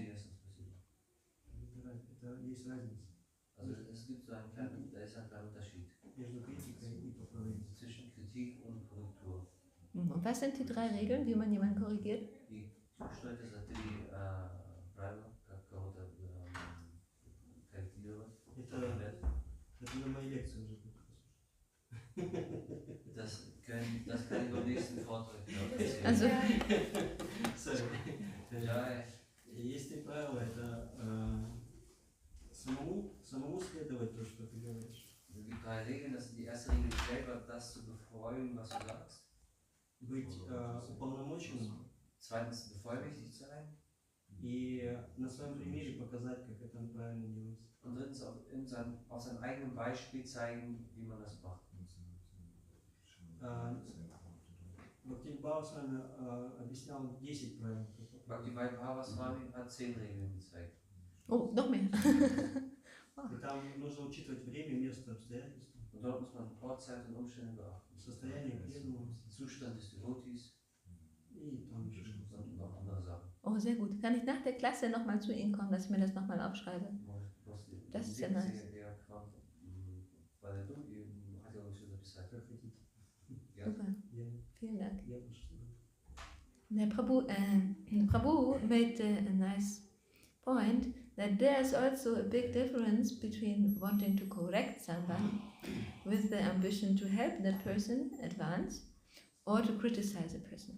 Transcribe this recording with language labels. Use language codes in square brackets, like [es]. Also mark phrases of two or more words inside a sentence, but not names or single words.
[ru] Интересно, спасибо. Это есть разница [de] Also es gibt so einen kleinen, da ist ein kleiner Unterschied [ru] между критикой и поправлением. [de] zwischen Kritik und Korrektur. Und was sind die 3 Regeln, wie man jemanden korrigiert? [ru] И что это за 3 правила, как кого-то корректировать? Это на моей лекции уже будет послушать. [de] Das kann ich beim nächsten Vortrag erzählen. Also, Ja, [ru] Есть 3 правила, это самому следовать то, что ты говоришь. [de] Es gibt 3 Regeln. Das ist die erste Regel, selber das zu befolgen, was du sagst. [ru] Быть уполномоченным [de] Zweitens, bevollmächtigt sein. [ru] и на своем примере показать, как это правильно делается. [de] Und drittens, auf seinem eigenen Beispiel zeigen, wie man das macht. [ru] Бхактивиддхана с вами объяснял 10 правил. [de] Bhakti Vaibhava Swami hat 10 Regeln gezeigt. oh, noch mehr. [ru] И там нужно учитывать время, место, обстоятельства, [de] Und dort muss man Ort, Zeit und Umstände beachten. [ru] состояние преданного [de] Zustand des Devotees [ru] и там еще. [de] und noch andere Sachen. Oh, sehr gut. Kann ich nach der Klasse nochmal zu Ihnen kommen, dass ich mir das nochmal aufschreibe? Das ist ja nice. Super. Vielen Dank. [en] Prabhu made a nice point that there's also a big difference between wanting to correct someone with the ambition to help that person advance or to criticize a person.